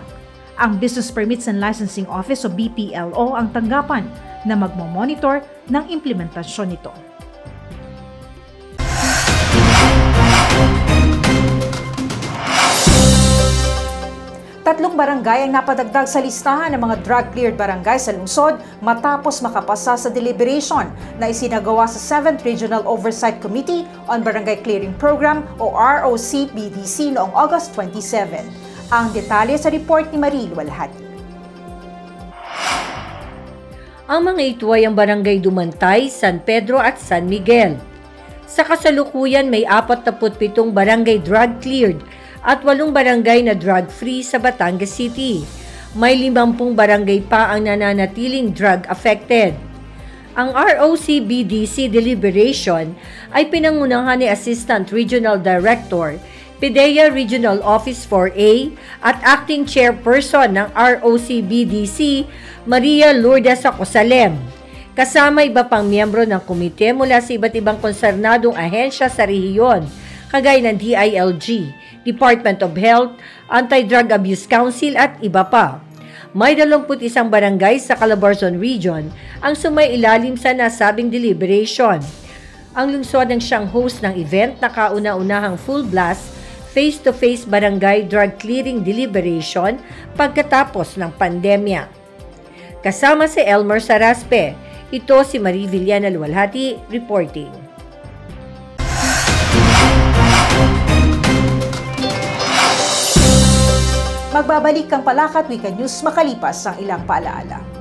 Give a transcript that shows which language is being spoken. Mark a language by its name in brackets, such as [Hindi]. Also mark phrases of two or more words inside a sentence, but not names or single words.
[Filipino] Ang [English] Business Permits and Licensing Office [Filipino] o BPLO ang tanggapan na magmo-monitor ng implementasyon nito. Tatlong barangay ang napadagdag sa listahan ng mga drug-cleared barangay sa lungsod matapos makapasa sa deliberation na isinagawa sa 7th Regional Oversight Committee on Barangay Clearing Program o ROC-BDC noong August 27. Ang detalye sa report ni Marie Luwalhati. Ang mga ito ay ang Barangay Dumantay, San Pedro at San Miguel. Sa kasalukuyan may 47 barangay drug-cleared at 8 barangay na drug-free sa Batangas City. May 50 barangay pa ang nananatiling drug-affected. Ang ROC-BDC deliberation ay pinangunahan ni Assistant Regional Director, PIDEA Regional Office 4A at Acting Chairperson ng ROC-BDC, Maria Lourdes Acosalem. Kasama iba pang miyembro ng komite mula sa iba't ibang konsernadong ahensya sa rehiyon, kagaya ng DILG, Department of Health, Anti-Drug Abuse Council at iba pa. May 21 barangay sa Calabarzon Region ang sumailalim sa nasabing deliberation. Ang lungsod ang siyang host ng event na kauna-unahang [English] full blast face-to-face [Filipino] barangay drug clearing deliberation pagkatapos ng pandemya. Kasama si Elmer Saraspe, ito si Marie Villana Luwalhati reporting. Magbabalik ang Palakat Weekend News makalipas ang ilang paalaala.